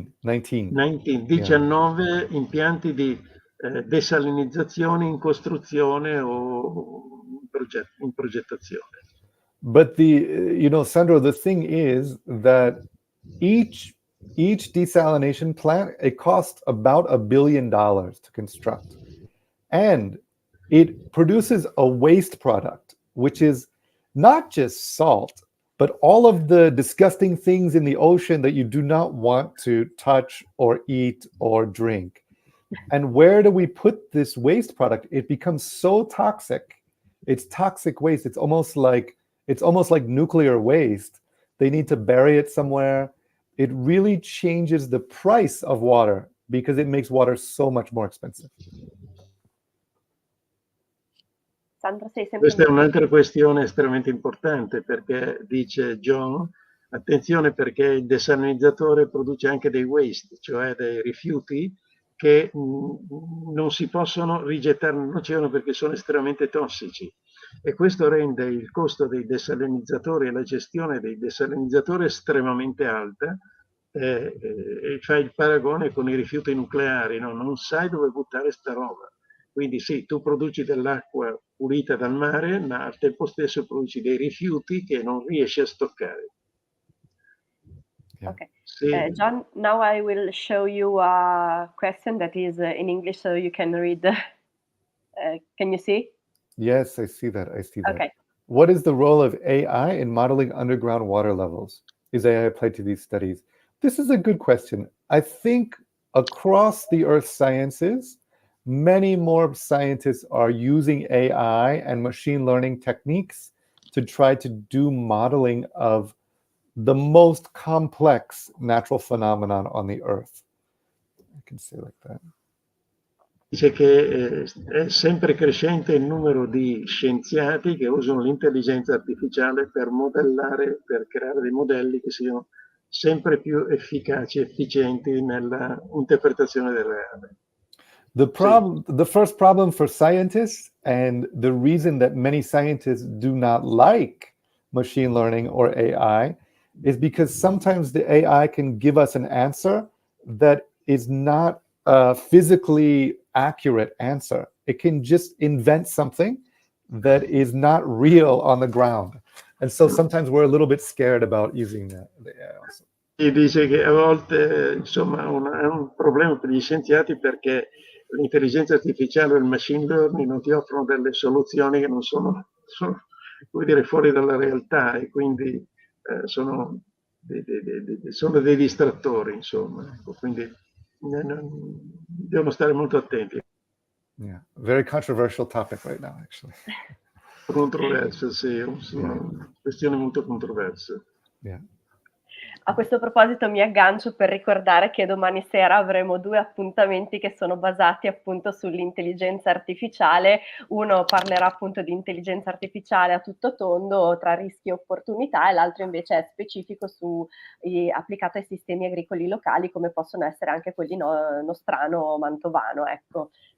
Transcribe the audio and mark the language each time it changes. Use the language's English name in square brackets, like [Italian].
[Italian] 19 impianti di desalinizzazione in costruzione o in progettazione. [English] But Sandro, the thing is that each desalination plant, it costs about $1 billion to construct. And it produces a waste product, which is not just salt, but all of the disgusting things in the ocean that you do not want to touch or eat or drink. And where do we put this waste product? It becomes so toxic. It's toxic waste. It's almost like nuclear waste. They need to bury it somewhere. It really changes the price of water because it makes water so much more expensive. [Italian] Sandro, sei sempre Questa è un'altra questione estremamente importante perché dice John, attenzione perché il desalinizzatore produce anche dei waste, cioè dei rifiuti che non si possono rigettare nell'oceano perché sono estremamente tossici. E questo rende il costo dei desalinizzatori e la gestione dei desalinizzatori estremamente alta. E fai il paragone con i rifiuti nucleari, no? Non sai dove buttare sta roba. Quindi sì, tu produci dell'acqua pulita dal mare, ma al tempo stesso produci dei rifiuti che non riesci a stoccare. [English] Okay. John, now I will show you a question that is in English so you can read. Can you see? Yes, I see that. Okay. What is the role of AI in modeling underground water levels? Is AI applied to these studies? This is a good question. I think across the earth sciences, many more scientists are using AI and machine learning techniques to try to do modeling of the most complex natural phenomenon on the earth. I can say like that. [Italian] Dice che è sempre crescente il numero di scienziati che usano l'intelligenza artificiale per modellare, per creare dei modelli che siano sempre più efficaci e efficienti nella interpretazione del reale. [English] The first problem for scientists, and the reason that many scientists do not like machine learning or AI, is because sometimes the AI can give us an answer that is not a physically accurate answer. It can just invent something that is not real on the ground. And so sometimes we're a little bit scared about using the AI also. [Italian] E dice che a volte, insomma, è un problema per gli scienziati perché l'intelligenza artificiale o il machine learning non ti offrono delle soluzioni che non sono come dire, fuori dalla realtà, e quindi sono dei distrattori, insomma. Ecco, quindi devono stare molto attenti. [English] Yeah, very controversial topic right now, actually. [Italian] Controverso, sì, è una questione molto controversa. [English] Yeah. [Italian] A questo proposito mi aggancio per ricordare che domani sera avremo 2 appuntamenti che sono basati appunto sull'intelligenza artificiale. Uno parlerà appunto di intelligenza artificiale a tutto tondo tra rischi e opportunità, e l'altro invece è specifico applicato ai sistemi agricoli locali, come possono essere anche quelli nostrano o mantovano, ecco.